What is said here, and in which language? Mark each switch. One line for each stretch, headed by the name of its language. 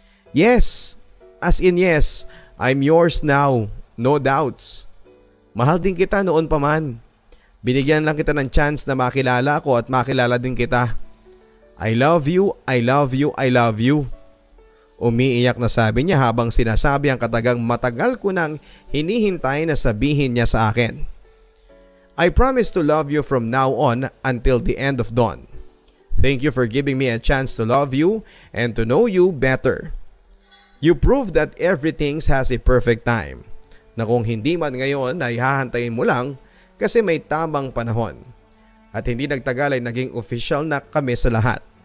English: Yes, as in yes, I'm yours now, no doubts.
Filipino: Mahal din kita noon pa man. Binigyan lang kita ng chance na makilala ako at makilala din kita.
English: I love you, I love you, I love you.
Filipino: Umiiyak na sabi niya habang sinasabi ang katagang matagal ko nang hinihintay na sabihin niya sa akin.
English: I promise to love you from now on until the end of dawn. Thank you for giving me a chance to love you and to know you better. You proved that everything has a perfect time.
Filipino: Na kung hindi man ngayon ay hahantayin mo lang kasi may tamang panahon. At hindi nagtagal ay naging official na kami sa lahat.